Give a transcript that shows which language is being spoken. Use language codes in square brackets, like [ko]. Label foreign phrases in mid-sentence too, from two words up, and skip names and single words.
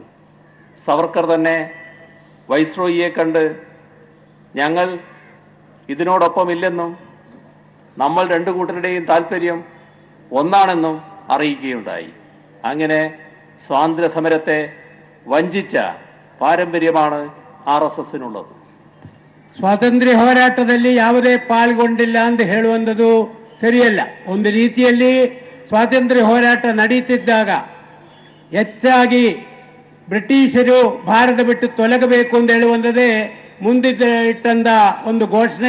[ml] സവർക്കർ തന്നെ വൈസ്രോയിയെ കണ്ട് ഞങ്ങൾ ഇതിനോടൊപ്പമില്ലെന്നും നമ്മൾ രണ്ടു കൂട്ടരുടെയും താല്പര്യം ഒന്നാണെന്നും അറിയിക്കുകയുണ്ടായി. അങ്ങനെ സ്വാതന്ത്ര്യ സമരത്തെ വഞ്ചിച്ച ಪಾರಂಪರ್ಯമാണ് RSSനുള്ളത്. [kn] ಸ್ವಾತಂತ್ರ್ಯ ಹೋರಾಟದಲ್ಲಿ ಯಾವುದೇ ಪಾಲ್ಗೊಂಡಿಲ್ಲ ಅಂತ ಹೇಳುವಂಥದ್ದು ಸರಿಯಲ್ಲ. ಒಂದು ರೀತಿಯಲ್ಲಿ ಸ್ವಾತಂತ್ರ್ಯ ಹೋರಾಟ ನಡೀತಿದ್ದಾಗ ಹೆಚ್ಚಾಗಿ ಬ್ರಿಟಿಷರು ಭಾರತ ಬಿಟ್ಟು ತೊಲಗಬೇಕು ಅಂತ ಹೇಳುವಂಥದ್ದೇ ಮುಂದಿಟ್ಟಂತ ಒಂದು ಘೋಷಣೆ.